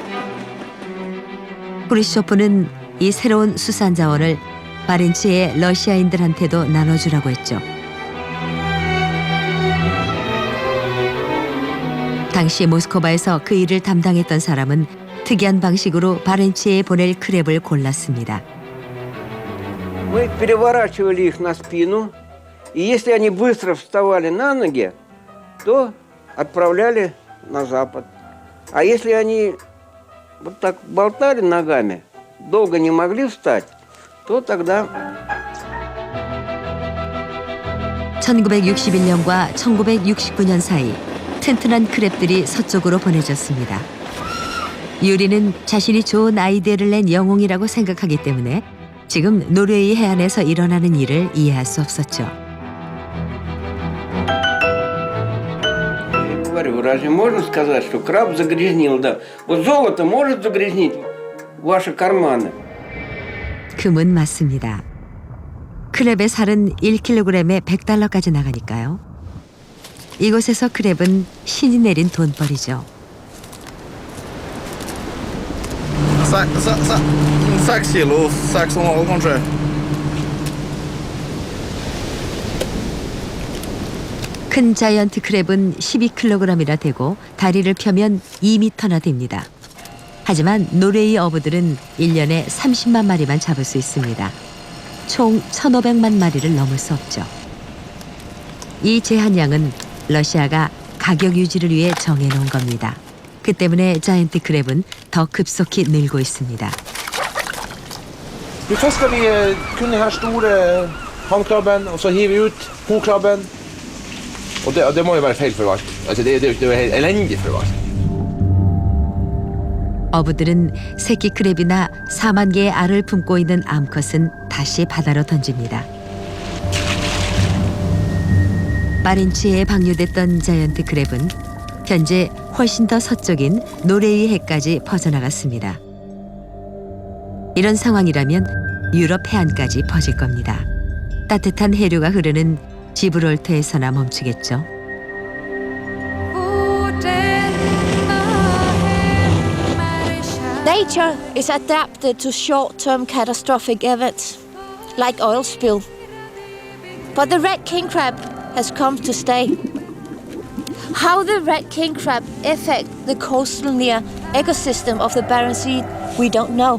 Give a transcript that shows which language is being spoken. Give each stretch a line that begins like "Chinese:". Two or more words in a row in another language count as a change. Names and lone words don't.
Korean: 크루시초프는 이 새로운 수산 자원을 바렌츠의 러시아인들한테도 나눠주라고 했죠. 당시 모스크바에서 그 일을 담당했던 사람은 특이한 방식으로 바렌츠해에 보낼 크랩을 골랐습니다.
Russian: Мы переворачивали их на спину, и если они быстро вставали на ноги, то отправляли на запад. А если они вот так болтали ногами, долго не могли встать, то тогда...
Korean: 1961년과 1969년 사이 튼튼한 크랩들이 서쪽으로 보내졌습니다. 유리는 자신이 좋은 아이디어를 낸 영웅이라고 생각하기 때문에 지금 노르웨이 해안에서 일어나는 일을 이해할 수 없었죠.
Russian: Говорю, разве можно сказать, что краб загрязнил? Да. Вот золото может загрязнить ваши карманы?
Korean: 금은 맞습니다. 크랩의 살은 1kg에 $100까지 나가니까요. 이곳에서 크랩은 신이 내린 돈벌이죠.
Norwegian: 6 kilo, 6,5 kanskje.
Korean: 큰 자이언트 크랩은 12kg이나 되고 다리를 펴면 2m나 됩니다. 하지만 노르웨이 어부들은 1년에 30만 마리만 잡을 수 있습니다. 총 1,500만 마리를 넘을 수 없죠. 이 제한량은 러시아가 가격 유지를 위해 정해놓은 겁니다. 그 때문에 자이언트 크랩은 더 급속히 늘고 있습니다.
Norwegian: Vi fisker kun den her store hannkrabben, og så hiver vi ut hunnkrabben. Og det må jo være feil forvalgt. Altså det er jo helt elendig forvalgt.
Korean: 어부들은 새끼 크랩이나 4만 개의 알을 품고 있는 암컷은 다시 바다로 던집니다. 바렌츠해에 방류됐던 자이언트 크랩은 현재 훨씬 더 서쪽인 노르웨이 해까지 퍼져나갔습니다. 이런 상황이라면 유럽 해안까지 퍼질 겁니다. 따뜻한 해류가 흐르는 지브롤터에서나 멈추겠죠.
English: Nature is adapted to short-term catastrophic events, like oil spill. But the red king crab has come to stay. How the red king crab affect the coastal near ecosystem of the Barents Sea, we don't know.